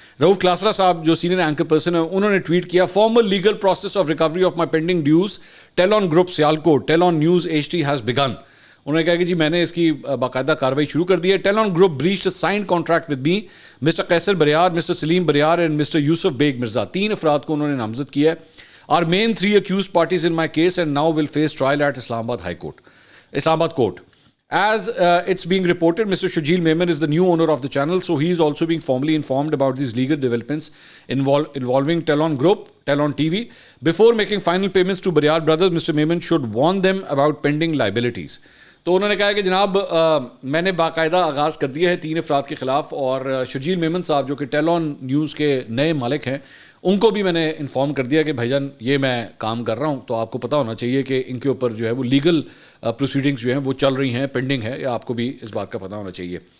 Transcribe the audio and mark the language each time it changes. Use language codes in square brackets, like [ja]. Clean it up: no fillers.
[ur] رؤف کلاسرا صاحب جو senior anchor person ہیں انہوں نے ٹویٹ کیا، [en] Formal legal process of recovery of my pending dues Talon Group Sialkot Talon News HT has begun. [ur] انہوں نے کہا کہ جی میں نے اس کی باقاعدہ کارروائی شروع کر دی ہے. [en] Talon Group breached signed contract with me, mister Qaiser Bariar, mister Saleem Bariar and mister Yousuf Baig Mirza. [ur] 3 افراد کو انہوں نے نامزد کیا ہے. [en] Our main 3 accused parties in my case and now will face trial at Islamabad court. As it's being reported, Mr. Shajeel Memon is the new owner of the channel, so he is also being formally informed about these legal developments involving Telon Group, Telon TV. Before making final payments to Bariar brothers, Mr. Memon should warn them about pending liabilities. [ur] تو انہوں نے کہا کہ جناب میں نے باقاعدہ آغاز کر دیا ہے 3 افراد کے خلاف، اور شجیل میمن صاحب جو کہ ٹیلون نیوز کے نئے مالک ہیں ان کو بھی میں نے انفارم کر دیا کہ بھائی جان یہ میں کام کر رہا ہوں، تو آپ کو پتہ ہونا چاہیے کہ ان کے اوپر جو ہے وہ لیگل پروسیڈنگز جو ہیں وہ چل رہی ہیں، پینڈنگ ہے، یا آپ کو بھی اس بات کا پتہ ہونا چاہیے.